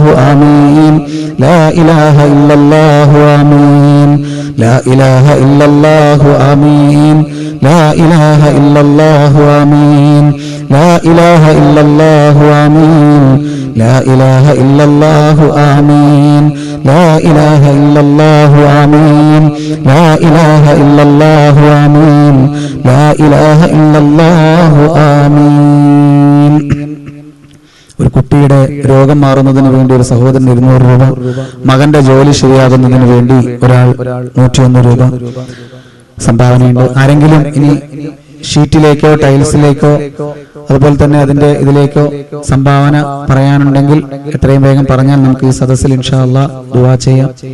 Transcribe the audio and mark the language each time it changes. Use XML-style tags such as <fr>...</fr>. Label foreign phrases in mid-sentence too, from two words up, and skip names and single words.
<ar>آمين لا إله إلا الله آمين لا إله إلا الله آمين لا إله إلا الله آمين لا إله إلا الله آمين لا إله إلا الله آمين لا إله إلا الله آمين لا إله إلا الله آمين لا إله إلا الله آمين.</ar> <ml>ഒരു കുട്ടിയുടെ രോഗം മാറുന്നതിന് വേണ്ടി ഒരു സഹോദരൻ 200 രൂപ, മകന്റെ ജോലി ശരിയാകുന്നതിന് വേണ്ടി ഒരാൾ 101 രൂപ സംഭാവനയുണ്ട്. ആരെങ്കിലും ഇനി ഷീറ്റിലേക്കോ ടൈൽസിലേക്കോ അതുപോലെ തന്നെ അതിന്റെ ഇതിലേക്കോ സംഭാവന പറയാനുണ്ടെങ്കിൽ എത്രയും വേഗം പറഞ്ഞാൽ നമുക്ക് ഈ സദസ്സിൽ</ml> <ar>إن شاء الله</ar> <ml>ദുആ ചെയ്യാം.</ml>